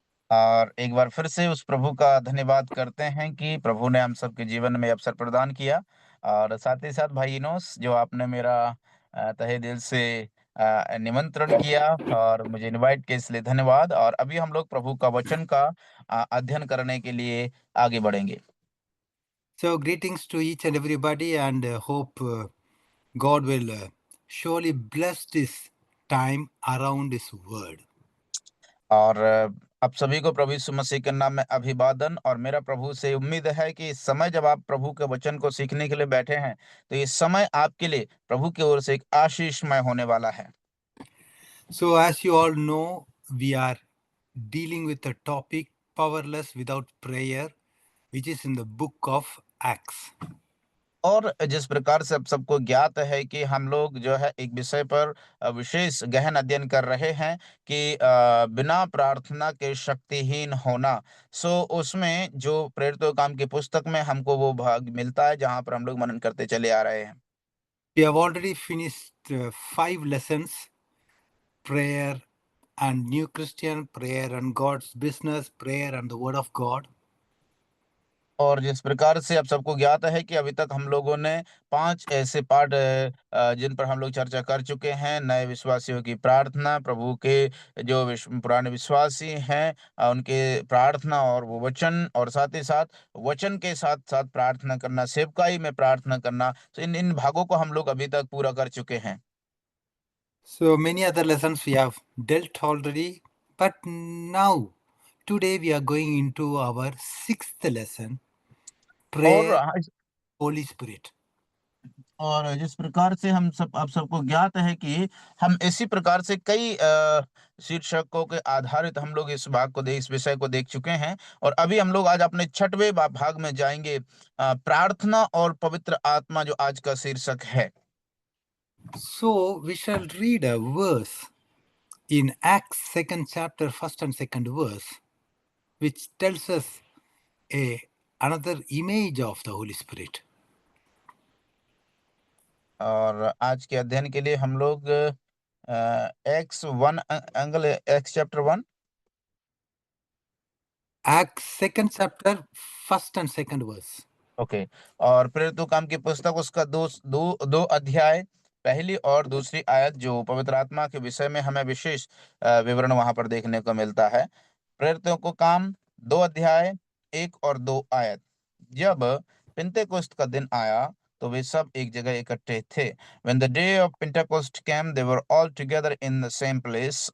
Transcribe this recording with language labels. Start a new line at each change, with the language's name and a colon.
Hindi: और एक बार फिर से उस प्रभु का धन्यवाद करते हैं कि प्रभु ने हम सबके जीवन में अवसर प्रदान किया। और साथ ही साथ भाई इनोस, जो आपने मेरा तहे दिल से निमंत्रण किया और मुझे इनवाइट किया, इसलिए धन्यवाद। और अभी हम लोग प्रभु का वचन का अध्ययन करने के लिए आगे बढ़ेंगे।
English: So, greetings to each and everybody, and hope God will surely bless this time around His word.
Hindi: और आप सभी को प्रभु यीशु मसीह के नाम में अभिवादन। और मेरा प्रभु से उम्मीद है कि इस समय जब आप प्रभु के वचन को सीखने के लिए बैठे हैं, तो ये समय आपके लिए प्रभु की ओर से एक आशीषमय होने वाला है।
English: So, as you all know, we are dealing with the topic powerless without prayer, which is in the book of Acts.
Hindi: और जिस प्रकार से अब सबको ज्ञात है कि हम लोग जो है एक विषय पर विशेष गहन अध्ययन कर रहे हैं कि बिना प्रार्थना के शक्तिहीन होना। सो उसमें जो प्रेरितों के काम की पुस्तक में हमको वो भाग मिलता है जहां पर हम लोग मनन करते चले आ रहे हैं।
English: We have already finished 5 lessons: prayer and new Christian, prayer and God's business, prayer and the word of God.
Hindi: और जिस प्रकार से आप सबको ज्ञात है कि अभी तक हम लोगों ने 5 ऐसे पाठ जिन पर हम लोग चर्चा कर चुके हैं। नए विश्वासियों की प्रार्थना, प्रभु के जो पुराने विश्वासी हैं उनके प्रार्थना और वो वचन, और साथ ही साथ वचन के साथ-साथ प्रार्थना करना, सेवकाई में प्रार्थना करना। तो इन इन भागों को हम लोग अभी तक पूरा कर चुके हैं।
English: So many other lessons we have dealt already, but now today we are going into our 6th lesson:
Hindi: और
English: prayer, Holy Spirit.
Hindi: और जिस प्रकार से हम सब आप सबको ज्ञात है कि हम इसी प्रकार से कई शीर्षकों के आधारित हम लोग इस विषय को देख चुके हैं। और अभी हम लोग आज अपने 6वें भाग में जाएंगे। प्रार्थना और पवित्र आत्मा, जो आज का शीर्षक है।
English: So we shall read a verse in Acts 2nd chapter, 1st and 2nd verse, which tells us another image of the Holy Spirit.
Hindi: और आज के अध्ययन के लिए हम लोग x one angle x chapter 1।
English: Acts 2nd chapter, 1st and 2nd verse. Okay.
Hindi: और प्रेरितों काम की पुस्तक उसका दो अध्याय, पहली और दूसरी आयत, जो पवित्र आत्मा के विषय में हमें विशेष विवरण वहां पर देखने को मिलता है। प्रेरितों को काम 2 अध्याय 1 और 2 आयत। जब पिंतेकुस्त का दिन आया तो वे सब एक जगह इकट्ठे थे।
English: When the day of Pentecost came, they were all together in the same place।